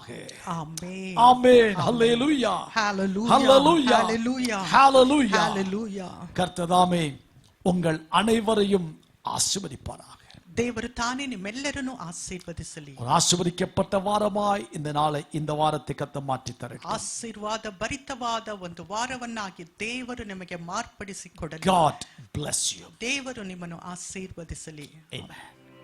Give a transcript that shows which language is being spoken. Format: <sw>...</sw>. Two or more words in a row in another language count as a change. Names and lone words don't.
<ta>ஆமென். ஆமென். ஹல்லேலூயா. ஹல்லேலூயா. ஹல்லேலூயா. ஹல்லேலூயா. ஹல்லேலூயா. ஹல்லேலூயா. கர்த்தர் தாமே உங்கள் அனைவரையும் ஆசீர்வதிப்பாராக.</ta> <kn>ದೇವರು ತಾನೇ ನಿಮ್ಮೆಲ್ಲರನ್ನು ಆಶೀರ್ವದಿಸಲಿ.</kn> <ta>ஒரு ஆசீர்வதிக்கப்பட்ட வாரமாய் இந்த வாரத்தை கர்த்தர் மாற்றி தரட்டும்.</ta> <kn>ಆಶೀರ್ವಾದ ಭರಿತವಾದ ಒಂದು ವಾರವನ್ನಾಗಿ ದೇವರು ನಿಮಗೆ ಮಾರ್ಪಡಿಸಿಕೊಡಲಿ.</kn> <en>God bless you.</en> <kn>ದೇವರು ನಿಮ್ಮನ್ನು ಆಶೀರ್ವದಿಸಲಿ. Amen.</kn>